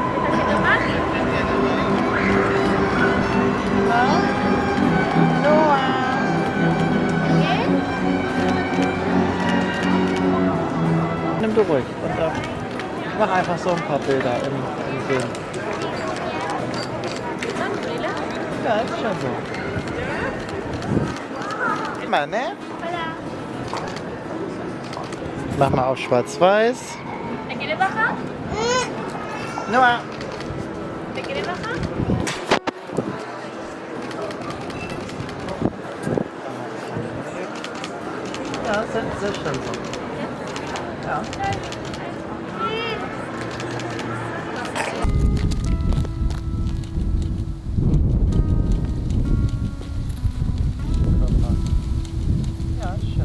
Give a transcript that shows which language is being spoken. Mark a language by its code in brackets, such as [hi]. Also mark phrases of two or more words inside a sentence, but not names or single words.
[de] Nimm du ruhig und mach einfach so ein paar Bilder im Film. Ja, ist schon so. Immer, ne? Mach mal auf Schwarz-Weiß. [es] ¿Te quieres bajar? Noah. ¿Te quieres bajar? [de] Ja, das ist schon so. Ja. Ja, ist schön.